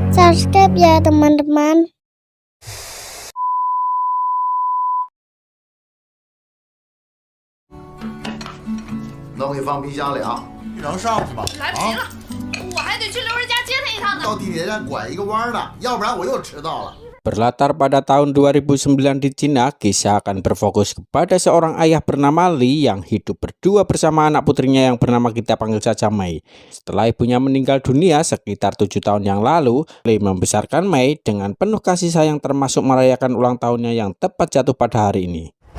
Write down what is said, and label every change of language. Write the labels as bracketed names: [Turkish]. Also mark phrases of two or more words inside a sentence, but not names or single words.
[Indonesian] subscribe ya teman-teman. [Chinese] 那我给放冰箱里啊，你能上去吗？来不及了，我还得去刘瑞家接他一趟呢。到地铁站拐一个弯的，要不然我又迟到了。 [Indonesian] Berlatar pada tahun 2009 di Cina, kisah akan berfokus kepada seorang ayah bernama Li yang hidup berdua bersama anak putrinya yang bernama kita panggil saja Mei. Setelah ibunya meninggal dunia sekitar 7 tahun yang lalu, Li membesarkan Mei dengan penuh kasih sayang termasuk merayakan ulang tahunnya yang tepat jatuh pada hari ini.